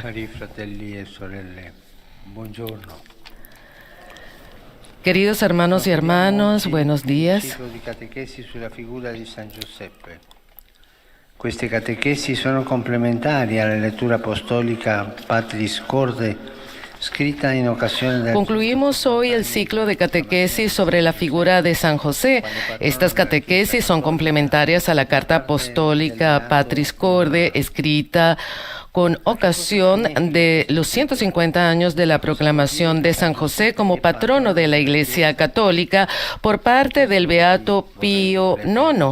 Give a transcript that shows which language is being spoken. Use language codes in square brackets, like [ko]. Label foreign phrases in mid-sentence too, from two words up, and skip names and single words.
[it] Cari fratelli e sorelle, buongiorno. [es] Queridos hermanos y hermanas, buenos días. [it] Ciclo di catechesi sulla figura di San Giuseppe. Queste catechesi sono complementari alla lettura apostolica Patris Corde, [es] escrita en ocasión de... Concluimos hoy el ciclo de catequesis sobre la figura de San José. Estas catequesis son complementarias a la carta apostólica Patris Corde, escrita con ocasión de los 150 años de la proclamación de San José como patrono de la Iglesia Católica por parte del Beato Pío IX.